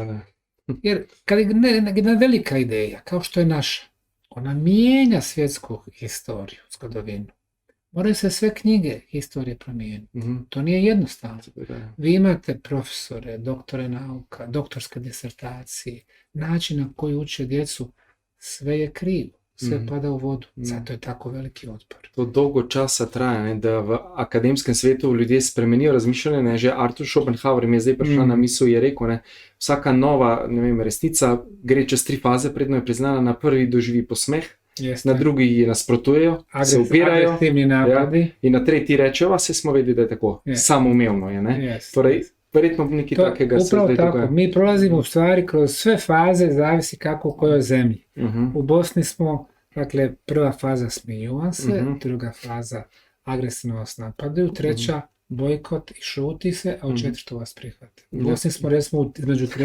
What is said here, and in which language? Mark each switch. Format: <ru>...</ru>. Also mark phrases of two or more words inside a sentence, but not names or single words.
<bs>Jer kad je jedna velika ideja, kao što je naša, ona mijenja svjetsku historiju, zgodovinu. Moraju se sve knjige historije promijeniti. To nije jednostavno. Vi imate profesore, doktore nauka, doktorske disertacije, način na koji uče djecu, sve je krivo. Sve pada u vodu, zato je tako veliki otpor.</bs> <sl>To dolgo časa traja, ne, da v akademskem svetu ljudje spremenijo razmišljanje, ne, že Arthur Schopenhauer mi je zdaj prišla na misel, je rekel, ne, vsaka nova, ne vem, resnica gre čez 3 faze, predno je priznana, na prvi doživi posmeh, na drugi ji nasprotujejo, se upirajo, in na tretji rečejo, se smo vedeli, da je tako, samoumevno je, ne. Torej, verjetno nekaj takega se zdaj dogaja.</sl> <bs>Mi prolazimo u stvari kroz sve faze, zavisi kako u kojoj zemlji. U Bosni smo, dakle, prva faza smiju vam se, druga faza agresivno vas napadaju, treća bojkot i šuti se, a u četvrtu vas prihvate. U Bosni smo recimo između 3.</bs>